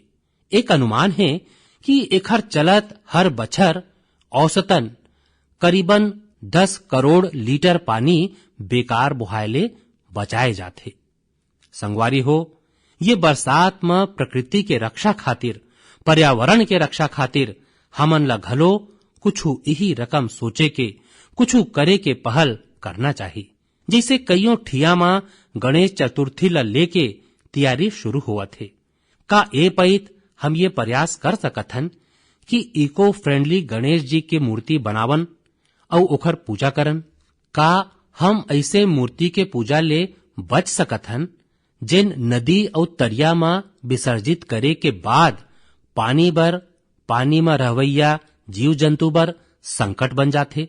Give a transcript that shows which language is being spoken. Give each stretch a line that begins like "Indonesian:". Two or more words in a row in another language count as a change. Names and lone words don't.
Chhattisgarhi: एक अनुमान है कि एखर चलत हर बछर औसतन करीबन 10 करोड़ लीटर पानी बेकार बुहायले बचाए जाते। संगवारी हो, ये बरसात में प्रकृति के रक्षा खातिर, पर्यावरण के रक्षा खातिर हमन ला घलो कुछु यही रकम सोचे के, कुछु करे के पहल करना चाहिए। जैसे कईयों ठिया में गणेश चतुर्थी ला लेके तैयारी शुरू हुआ थे। का ए पईत हम ये प्रयास कर सकथन कि
English: eco friendly
Chhattisgarhi: गणेश जी के मूर्ति बनावन और ओखर पूजा करन? का हम ऐसे मूर्ति के पूजा ले बच सकथन जिन नदी और तरिया में विसर्जित करे के बाद पानी में रहवैया जीव जंतु बर संकट बन जाथे?